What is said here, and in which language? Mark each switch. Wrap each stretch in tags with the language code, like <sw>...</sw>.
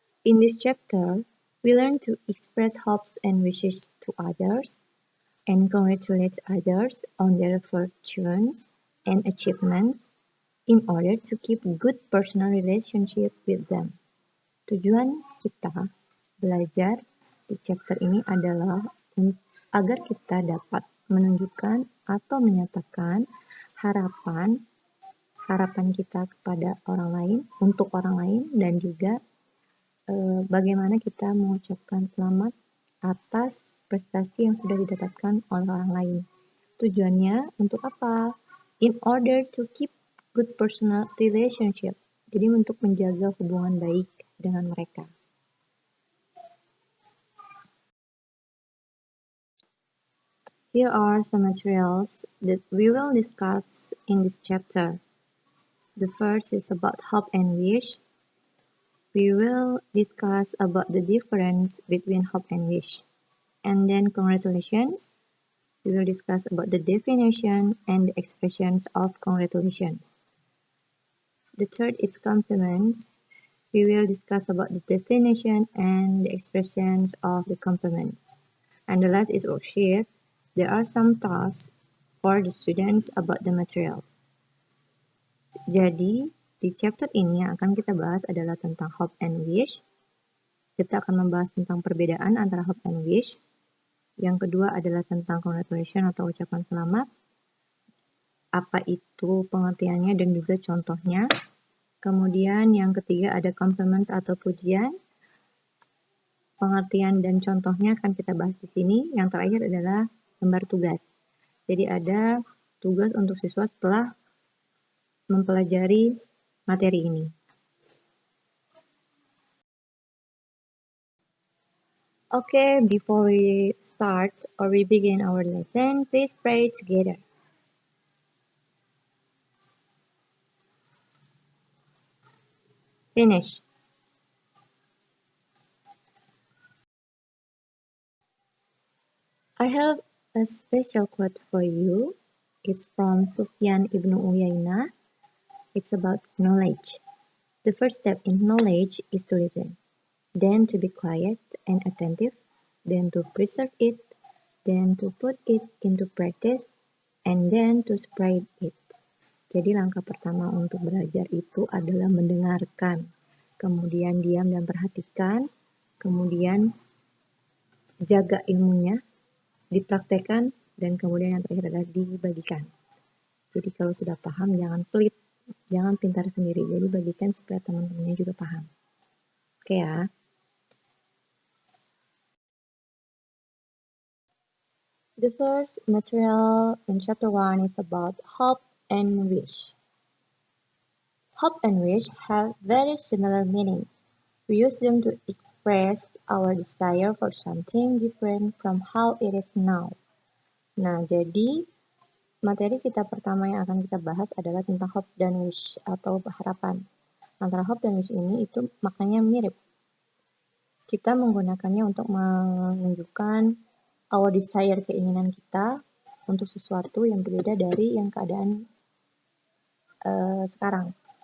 <en>In this chapter, we learn to express hopes and wishes to others and congratulate others on their fortunes and achievements in order to keep good personal relationship with them.</en> <id>Tujuan kita belajar di chapter ini adalah agar kita dapat menunjukkan atau menyatakan harapan kita kepada orang lain, untuk orang lain, dan juga bagaimana kita mengucapkan selamat atas prestasi yang sudah didapatkan oleh orang lain. Tujuannya untuk apa?</id> <en>In order to keep good personal relationship.</en> <id>Jadi untuk menjaga hubungan baik dengan mereka.</id> <en>Here are some materials that we will discuss in this chapter. The first is about hope and wish. We will discuss about the difference between hope and wish. And then congratulations. We will discuss about the definition and the expressions of congratulations. The third is compliments. We will discuss about the definition and the expressions of the compliments. And the last is worksheet. There are some tasks for the students about the materials.</en> <id>Jadi, di chapter ini yang akan kita bahas adalah tentang hope and wish. Kita akan membahas tentang perbedaan antara hope and wish. Yang kedua adalah tentang congratulations atau ucapan selamat. Apa itu pengertiannya dan juga contohnya. Kemudian yang ketiga ada compliments atau pujian. Pengertian dan contohnya akan kita bahas di sini. Yang terakhir adalah lembar tugas. Jadi ada tugas untuk siswa setelah mempelajari materi ini.</id> <en>Okay, before we start or we begin our lesson, please pray together. Finish. I have a special quote for you. It's from Sufyan ibn Uyainah. It's about knowledge. The first step in knowledge is to listen, then to be quiet and attentive, then to preserve it, then to put it into practice, and then to spread it.</en> <id>Jadi langkah pertama untuk belajar itu adalah mendengarkan, kemudian diam dan perhatikan, kemudian jaga ilmunya, dipraktekkan, dan kemudian yang terakhir adalah dibagikan. Jadi kalau sudah paham jangan pelit, jangan pintar sendiri, jadi bagikan supaya teman-temannya juga paham. Oke ya.</id> <en>The first material in chapter 1 is about hope and wish. Hope and wish have very similar meanings. We use them to express our desire for something different from how it is now.</en> <id>Nah, jadi materi kita pertama yang akan kita bahas adalah tentang hope dan wish atau harapan. Antara hope dan wish ini itu maknanya mirip. Kita menggunakannya untuk menunjukkan</id> <en>our desire,</en> <id>keinginan kita untuk sesuatu yang berbeda dari yang keadaan sekarang.</id>